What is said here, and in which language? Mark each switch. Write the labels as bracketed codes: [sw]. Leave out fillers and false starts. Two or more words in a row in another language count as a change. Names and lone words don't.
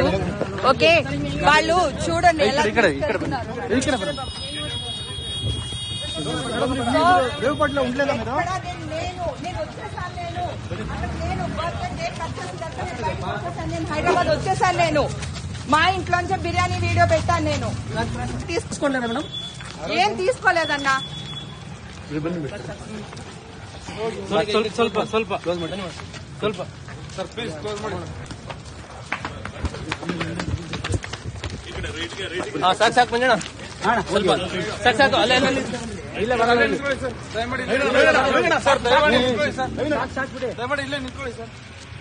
[te] ఓకే, వాళ్ళు చూడండి ఎలా హైదరాబాద్ వచ్చేసాను. నేను మా ఇంట్లోంచే బిర్యానీ వీడియో పెట్టాను. నేను తీసుకుంటాను మేడం, ఏం తీసుకోలేదన్నా. [kn] ಸ್ವಲ್ಪ ಸ್ವಲ್ಪ ಸ್ವಲ್ಪ [en] sir please close [kn] ಮಾಡಿ. ಸಾಕು ಸಾಕು ಮಂಜಣ್ಣ, ಸ್ವಲ್ಪ ಸಾಕು ಸಾಕು. ಅಲ್ಲೇ ಇಲ್ಲ ಬರಲ್ಲ ಸರ್, ದಯಮಾಡಿ ಇಲ್ಲೇ ನಿಂತ್ಕೊಳ್ಳಿ ಸರ್.